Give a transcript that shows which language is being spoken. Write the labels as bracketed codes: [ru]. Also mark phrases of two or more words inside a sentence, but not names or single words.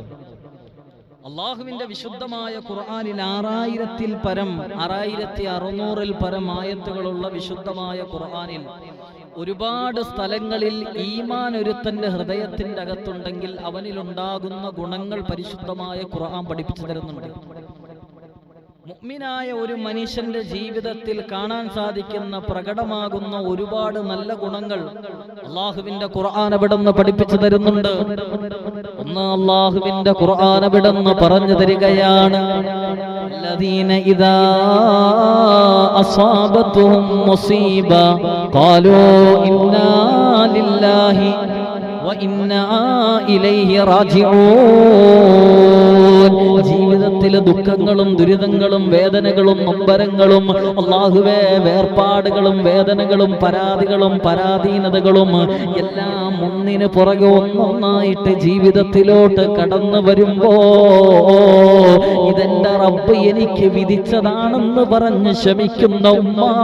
[ml] അള്ളാഹുവിന്റെ വിശുദ്ധമായ ഖുർആനിൽ 6600-ൽ പരം ആയത്തുകളുള്ള വിശുദ്ധമായ ഖുർആനിൽ ഒരുപാട് സ്ഥലങ്ങളിൽ ഈമാൻ ഒരുത്തന്റെ ഹൃദയത്തിന്റെ അകത്തുണ്ടെങ്കിൽ അവനിലുണ്ടാകുന്ന ഗുണങ്ങൾ പരിശുദ്ധമായ ഖുർആൻ പഠിപ്പിച്ചു തരുന്നുണ്ട്. മുഅ്മിനായ ഒരു മനുഷ്യന്റെ ജീവിതത്തിൽ കാണാൻ സാധിക്കുന്ന പ്രകടമാകുന്ന ഒരുപാട് നല്ല ഗുണങ്ങൾ അല്ലാഹുവിന്റെ ഖുർആൻ അവിടുന്ന് പഠിപ്പിച്ചു തരുന്നുണ്ട്. ഒന്ന്, അല്ലാഹുവിന്റെ ഖുർആൻ അവിടുന്ന് പറഞ്ഞു തരികയാണ്, [ar] الذين إذا أصابتهم مصيبة قالوا إنا لله وإنا إليه راجعون. [ml] ജീവിതത്തിലെ ദുഃഖങ്ങളും ദുരിതങ്ങളും വേദനകളും നൊമ്പരങ്ങളും അല്ലാഹുവേ വേർപാടുകളും വേദനകളും പരാതികളും പരാധീനതകളും എല്ലാം ഒന്നിന് പുറകെ ഒന്നൊന്നായിട്ട് ജീവിതത്തിലോട്ട് കടന്നു വരുമ്പോ ഇതെന്റെ റബ്ബ് എനിക്ക് വിധിച്ചതാണെന്ന് പറഞ്ഞ് ശമിക്കുന്ന ഉമ്മ,